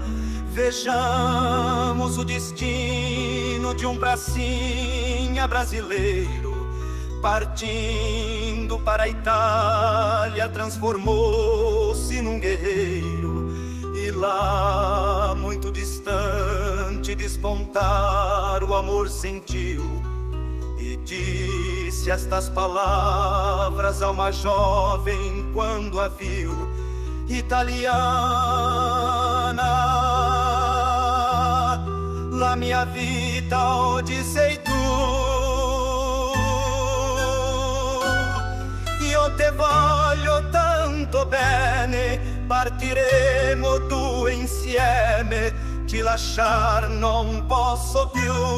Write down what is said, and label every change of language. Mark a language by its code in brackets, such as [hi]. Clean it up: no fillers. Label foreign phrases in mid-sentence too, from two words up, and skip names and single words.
[pt] Vejamos o destino de um pracinha brasileiro, partindo para a Itália, transformou-se num guerreiro. E lá, muito distante, despontar o amor sentiu, e disse estas palavras a uma jovem quando a viu: [it] italiana, la mia vita oggi sei tu. Io te voglio tanto bene, partiremo due insieme, ti lasciar non posso più.